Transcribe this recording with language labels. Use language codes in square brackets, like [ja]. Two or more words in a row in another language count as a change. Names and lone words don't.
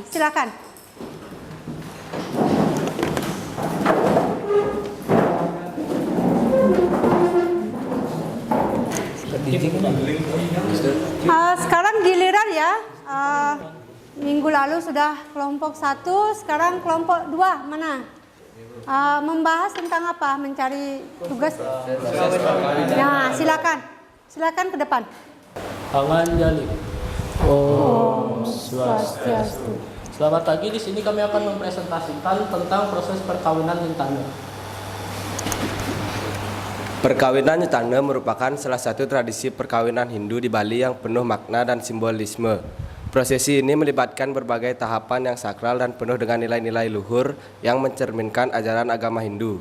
[id] Silakan. Sekarang giliran ya. Minggu lalu sudah kelompok 1, sekarang kelompok 2 mana? Membahas tentang apa? Mencari tugas. Nah, silakan ke depan. Panganjali. [ban] Om Swastiastu. [id] Selamat pagi, di sini kami akan mempresentasikan tentang proses perkawinan Hintana. Perkawinan Hintana merupakan salah satu tradisi perkawinan Hindu di Bali yang penuh makna dan simbolisme. Prosesi ini melibatkan berbagai tahapan yang sakral dan penuh dengan nilai-nilai luhur yang mencerminkan ajaran agama Hindu.